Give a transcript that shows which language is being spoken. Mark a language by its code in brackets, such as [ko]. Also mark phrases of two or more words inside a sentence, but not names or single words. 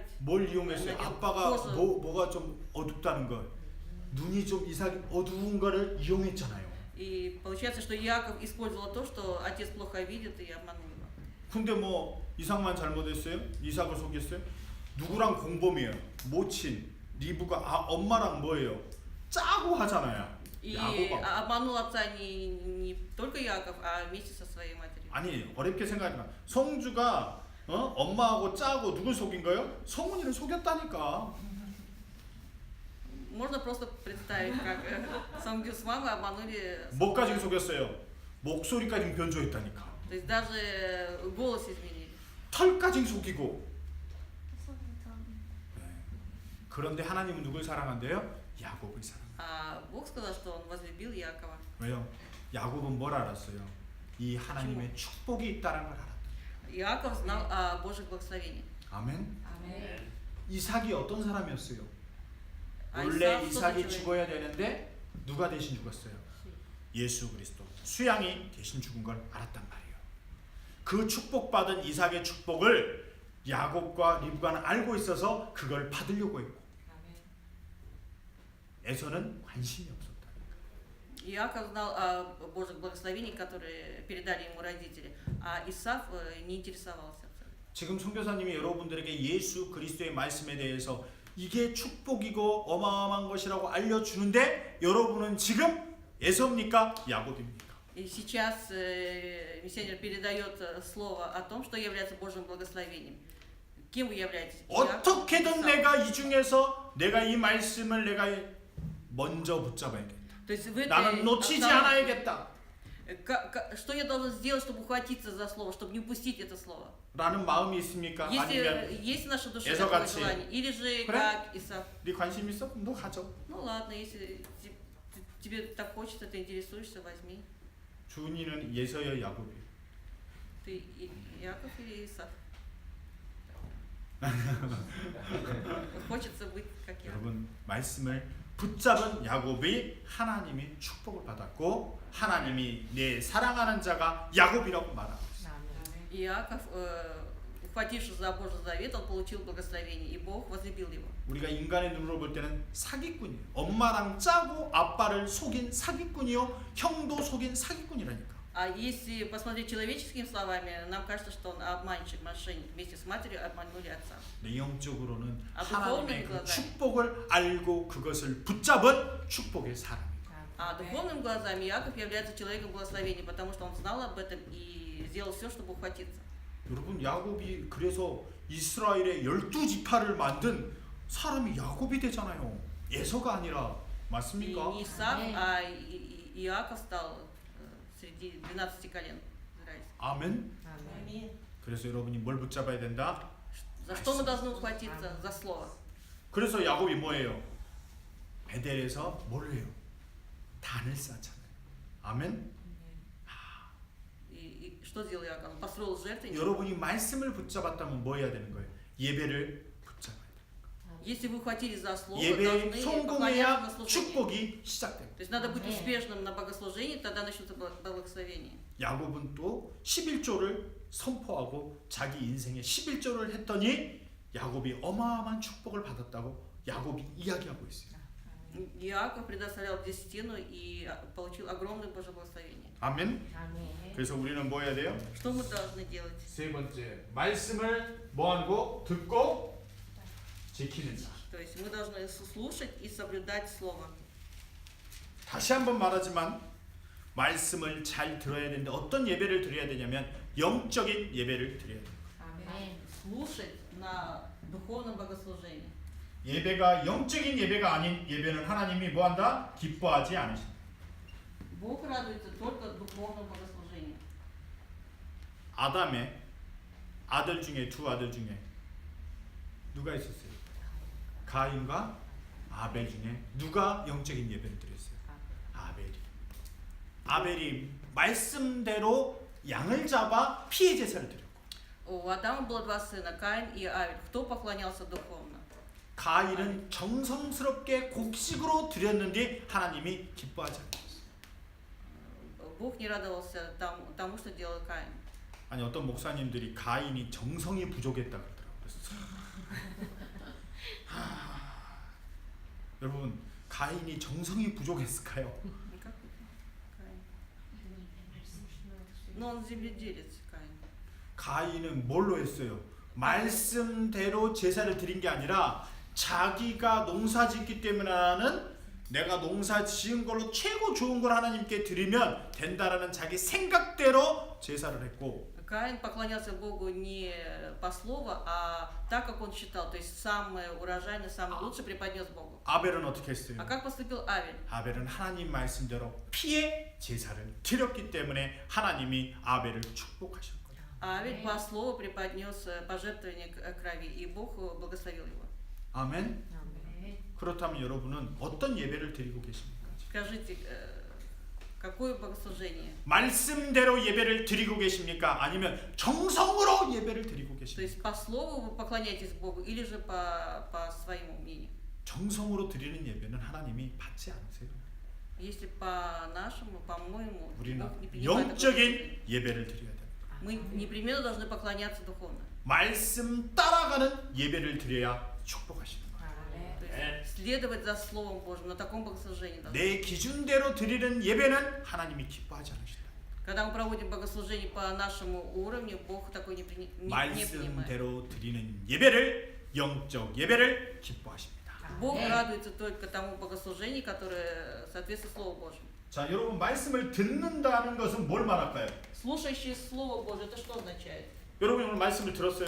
[ko] 뭘 이용했어요? 아니요, 아빠가 그것은- 뭐가 좀 어둡다는 거, 눈이 좀 이삭이 어두운 거를 이용했잖아요. [ru] И получается, что Иаков использовал то, что отец плохо видит, и обманул его. [ko] 근데 뭐 이삭만 잘못했어요? 이삭을 속였어요? 누구랑 공범이에요? 모친 리브가 엄마랑 뭐예요? 짜고 하잖아요. [ru] И [ko] 야곱하고. [ru] обманул отца не только Иаков, а вместе со своей матерью. [ko] 아니 어렵게 생각하지 마. 성주가 엄마하고 짜고 누굴 속인 거예요? 성훈이를 속였다니까. [ru] Можно просто представить, как Самгю с мамой обманули. [ko] 뭐까지 속였어요? 목소리까지 변조했다니까. [ru] То есть даже голос изменили. [ko] 털까지 속이고. 네. 그런데 하나님은 누굴 사랑한대요? 야곱을 사랑. [ru] А Бог сказал, что он возлюбил Иакова. [ko] 왜요? 야곱은 뭘 알았어요? 이 하나님의 축복이 있다는 걸 알았다. [ru] Иаков знал о Божьих благословениях. [ko] 아멘. 아멘. 이삭이 어떤 사람이었어요? 아, 원래 이삭 이삭이 소득주의. 죽어야 되는데 누가 대신 죽었어요? 예수 그리스도. 수양이 대신 죽은 걸 알았단 말이에요. 그 축복받은 이삭의 축복을 야곱과 리브가는 알고 있어서 그걸 받으려고 했고 아멘. 에서는 관심이 없었다. [ru] Иаков знал о Божьих благословениях, которые передали ему родители, а Исав не интересовался. [ko] 지금 선교사님이 여러분들에게 예수 그리스도의 말씀에 대해서 이게 축복이고 어마어마한 것이라고 알려주는데 여러분은 지금 에서입니까? 야곱입니까? [ru] И сейчас миссионер передает слово о том, что является Божьим благословением. Кем вы являетесь? Иаков, [ko] 어떻게든 [ru] Исав. [ko] 내가 이 중에서 내가 이 말씀을 내가 먼저 붙잡아야겠다. [ru] То есть в этой [ko] 나는 놓치지 [ru] основе- [ko] 않아야겠다. [ru] Что я должен сделать, чтобы ухватиться за слово, чтобы не упустить это слово? [ko] 라는 마음이 있습니까? 아니면 [ru] Если есть в нашей душе Эзо такое [ko] 같이. [ru] желание, или же [ko] 그래? [ru] как Исав, [ko] 네 관심 있어? 너 가져. [ru] ну ладно, если тебе так хочется, ты интересуешься, возьми. [ko] 준이는 예서여 야곱이. [ru] Ты Иаков или Исав? Хочется быть как я. [ko] 여러분 말씀을 붙잡은 야곱이 하나님의 축복을 받았고 하나님이 내 사랑하는 자가 야곱이라고 말하고 있어요. 아멘. [ru] Иаков, ухватившись за Божий завет, он получил благословение, и Бог возлюбил его. [ko] 우리가 인간의 눈으로 볼 때는 사기꾼이에요. 엄마랑 짜고 아빠를 속인 사기꾼이요 형도 속인 사기꾼이라니까. [ru] А если посмотреть человеческими словами, нам кажется, что он обманщик, мошенник. Вместе с матерью обманули отца. [ko] 내 영적으로는 아, 하나님의 그 두꺼운 축복을 알고 그것을 붙잡은 축복의 사람이에요. [ru] А духовным глазами Иаков является человеком благословения, потому что он знал об этом и сделал все, чтобы ухватиться. [ko] 여러분 야곱이 그래서 이스라엘의 12지파를 만든 사람이 야곱이 되잖아요. 에서가 아니라 [ru] И [ko] 맞습니까? [ru] не Исав, Аминь. а Иаков стал среди 12 колен израильских. [ko] 아멘. 아멘. 그래서 여러분이 뭘 붙잡아야 된다? [ru] За что мы должны ухватиться? За слово. [ko] 그래서 야곱이 뭐예요? 베델에서 뭘 해요? 단을 쌓잖아요. 아멘. [ru] И что сделал Иаков? Он построил жертвенник. [ko] 여러분이 말씀을 붙잡았다면 뭐 해야 되는 거예요? 예배를 붙잡아야 돼요. [ru] Если вы ухватились за слово, [ko] 예배에 [ru] должны поклоняться [ko] 성공해야 [ru] на служение. [ko] 축복이 시작돼요. [ru] То есть надо быть Аминь. успешным на богослужении, тогда начнется благословение. [ko] 야곱은 또 11조를 선포하고 자기 인생에 11조를 했더니 야곱이 어마어마한 축복을 받았다고 야곱이 이야기하고 있어요. [ru] Иаков предоставлял десятину и получил огромное Божье благословение. [ko] 아멘. 아멘. 그래서 우리는 뭐 해야 돼요? [ru] Что мы должны делать? [ko] 세 번째, 말씀을 뭐 하고 듣고 지키는 자. [ru] То есть мы должны слушать и соблюдать Слово. [ko] 다시 한번 말하지만 말씀을 잘 들어야 되는데 어떤 예배를 드려야 되냐면 영적인 예배를 드려야 돼요. 아멘. [ru] Слушать на духовном богослужении. [ko] 예배가 영적인 예배가 아닌 예배는 하나님이 뭐 한다? 기뻐하지 않으신다. [ru] Бог радуется только духовном богослужении. [ko] 아담의 아들 중에 두 아들 중에 누가 있었어요? 가인과 아벨 중에 누가 영적인 예배를 드렸어요? 아벨이. 아벨이 말씀대로 양을 잡아 피의 제사를 드렸고, [ru] У Адама было два сына, Каин и Авель. Кто поклонялся духовно? [ko] 가인은 정성스럽게 곡식으로 드렸는데 하나님이 기뻐하지 않으셨어요. [ru] Бог не радовался тому, что делал Каин. [ko] 아니 어떤 목사님들이 가인이 정성이 부족했다 그러더라고요. 그래서 여러분 가인이 정성이 부족했을까요? [ru] Никак Каин. Но он земледелец, Каин. [ko] 가인은 뭘로 했어요? 말씀대로 제사를 드린 게 아니라 자기가 농사 짓기 때문에 하는 내가 농사 지은 걸로 최고 좋은 걸 하나님께 드리면 된다라는 자기 생각대로 제사를 했고, [ru] Каин поклонялся Богу не по слову, а так, как он считал. То есть самое урожайное, самое лучшее преподнес Богу. [ko] 아벨은 어떻게 했어요? [ru] А как поступил Авель? [ko] 아벨은 하나님 말씀대로 피의 제사를 드렸기 때문에 하나님이 아벨을 축복하신 거예요. [ru] А Авель по слову преподнес пожертвование крови, и Бог благословил его. [ko] 아멘. 아멘. 그렇다면 여러분은 어떤 예배를 드리고 계십니까? [ru] Скажите, какое богослужение? [ko] 말씀대로 예배를 드리고 계십니까? 아니면 정성으로 예배를 드리고 [ru] То [ko] 계십니까? [ru] есть по слову вы поклоняетесь Богу или же по своему мнению? [ko] 정성으로 드리는 예배는 하나님이 받지 않으세요. [ru] Если по-нашему, по-моему, [ko] 우리는 [ru] Бог не принимает такое служение. [ko] 영적인 예배를 드려야 됩니다. [ru] Мы непременно должны поклоняться духовно. [ko] 말씀 따라가는 예배를 드려야 축복하시는 거예요. 아멘. [ru] То есть следовать за Словом Божьим, на таком богослужении должны. [ko] 내 기준대로 드리는 예배는 하나님이 기뻐하지 않으신다. [ru] Когда мы проводим богослужение по нашему уровню, Бог такой не принимает. [ko] 말씀대로 드리는 예배를, 영적 예배를 기뻐하십니다. [ru] Бог [ko] 아멘. [ru] радуется только тому богослужению, которое соответствует Слову Божьему. [ko] 자, 여러분 말씀을 듣는다는 것은 뭘 말할까요? [ru] Слушающий Слово Божие, это что означает? [ko] 여러분 오늘 말씀을 들었어요?